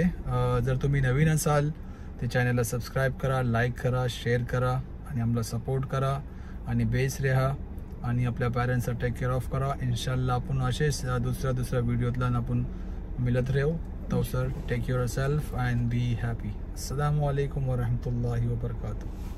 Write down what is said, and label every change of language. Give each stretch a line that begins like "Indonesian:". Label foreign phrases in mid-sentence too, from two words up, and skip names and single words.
Marathi: जर तुम्ही नवीन असाल ते चॅनलला सबस्क्राईब करा, लाईक करा, शेअर करा आणि आम्हाला सपोर्ट करा आणि बेस राहा आणि आपल्या पॅरेंट्सला
English: take care of
Marathi: करा. इन्शाल्लाह आपण असेच दुसऱ्या व्हिडिओतला आपण मिळत राहू.
English: to sir take your self and be happy.
Arabic: السلام عليكم ورحمة الله وبركاته.